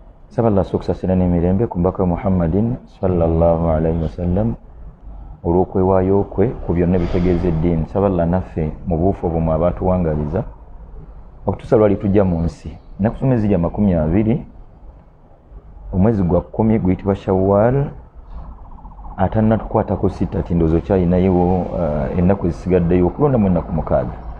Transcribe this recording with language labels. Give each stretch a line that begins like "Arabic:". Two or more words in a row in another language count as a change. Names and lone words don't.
Ganda: Nsaba Allah asooka okusasira n'emirembe ku mbaka we Muhammadin
Arabic: صلى الله عليه وسلم,
Ganda: olw'okwewaayo kwe ku byonna ebitegeeza eddiini. Nsaba Allah naffe mu buufu obwo mw'abaatuwangaliza, okutuusa lwali tujja mu nsi. Ennaku zino zijja makumi abiri, omwezi gwa kumi guyitibwa Shawwal, atannatukwatako sita, ati ndowooza okyalinayo, uh, ennaku ezisigaddeyo, okulondamu ennaku mukaaga.